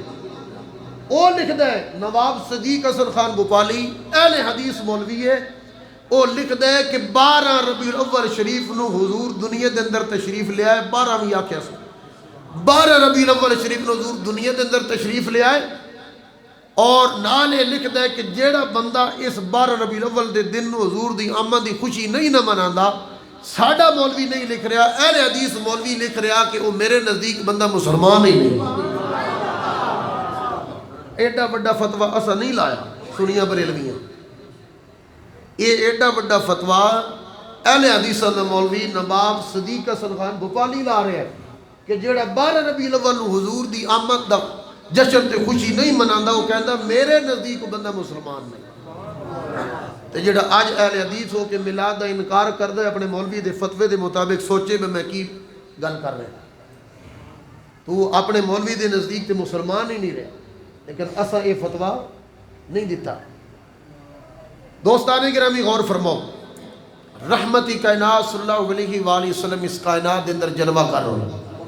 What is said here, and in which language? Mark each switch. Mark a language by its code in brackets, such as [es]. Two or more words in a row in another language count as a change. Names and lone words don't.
[pa] وہ لکھدا ہے نواب صدیق حسن خان بھوپالی، اہل حدیث مولوی ہے، وہ لکھدا ہے کہ 12 ربیع الاول شریف نو حضور دنیا دے اندر تشریف لے آئے، 12ویں آکھیا سی 12 ربیع الاول شریف نو حضور دنیا دے اندر تشریف لے آئے، اور نال یہ لکھدا ہے کہ جیڑا بندہ اس 12 ربیع الاول دے دن نو حضور دی آمد دی خوشی نہیں نہ مناندا، ساڈا مولوی نہیں لکھ رہا، اہل حدیث مولوی لکھ رہا کہ وہ میرے نزدیک بندہ مسلمان ہی نہیں۔ ایڈا بڑا فتویٰ اسا نہیں لایا سنیاں بریلویاں، یہ ایڈا بڑا فتویٰ اہل حدیث دا مولوی نواب صدیق حسن خان بھوپالی لا رہے ہیں کہ جیڑا 12 ربیع الاول نو حضور دی آمد دا جشن تے خوشی نہیں مناندا، وہ کہندا میرے نزدیک بندہ مسلمان نہیں۔ تے جڑا اج اہل حدیث ہو کے میلاد دا انکار کردا ہے اپنے مولوی دے فتوے دے مطابق، سوچے میں کی گل کر رہا ہوں۔ تو اپنے مولوی دے نزدیک تے مسلمان ہی نہیں رہا، لیکن اسا یہ فتویٰ نہیں دیتا۔ دوستان گرامی غور فرماؤ، رحمتی کائنات [ar] صلی اللہ علیہ وآلہ وسلم [pa] اس کائنات دے اندر جلوہ کر رہے ہیں۔